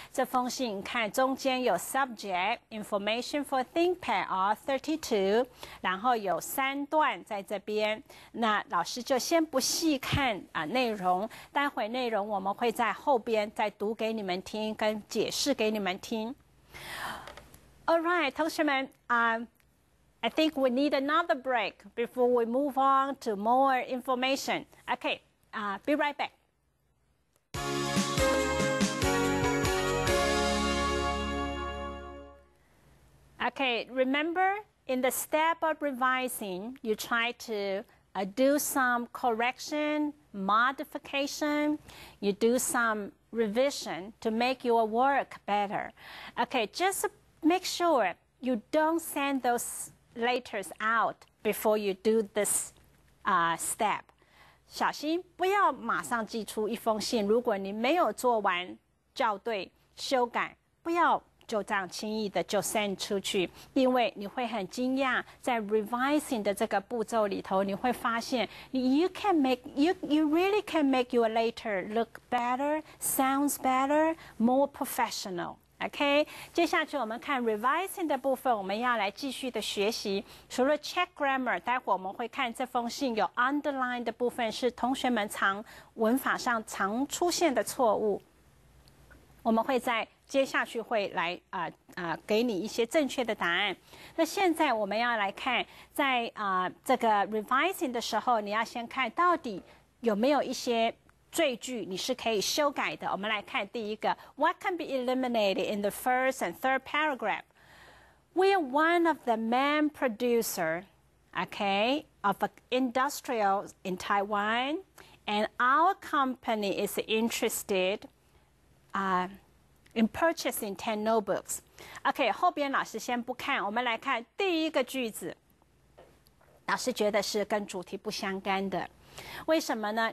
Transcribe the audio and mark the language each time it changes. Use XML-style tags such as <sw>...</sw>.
<zh>这封信看中间有</zh> <en>subject information for ThinkPad R32，</en> <zh>然后有3段在这边。那老师就先不细看内容，待会内容我们会在后边再读给你们听，跟解释给你们听。</zh> <en>All right，</en> <zh>同学们</zh> <en>I think we need another break before we move on to more information. Okay, be right back. Okay, remember in the step of revising, you try to do some correction, modification, you do some revision to make your work better. Okay, just make sure you don't send those letters out before you do this step.</en> <zh>小心不要马上寄出一封信，如果你没有做完校对修改，不要就这样轻易的就 send 出去，因为你会很惊讶，在 revising 的这个步骤里头，你会发现</zh> <en>you really can make your letter look better, sounds better, more professional.</en> <zh>OK， 接下去我们看 revising 的部分，我们要来继续的学习。除了</zh> <en>check grammar，</en> <zh>待会我们会看这封信有 underline 的部分，是同学们文法上常出现的错误。我们会在接下去会来给你一些正确的答案。那现在我们要来看，在这个 revising 的时候，你要先看到底有没有一些赘句你是可以修改的。我们来看第一个 ，</zh> <en>What can be eliminated in the first and third paragraph? We are one of the main producer, okay, of industrial in Taiwan, and our company is interested in purchasing 10 notebooks.</en> <zh>OK， 后边老师先不看，我们来看第一个句子。老师觉得是跟主题不相干的。为什么呢？</zh>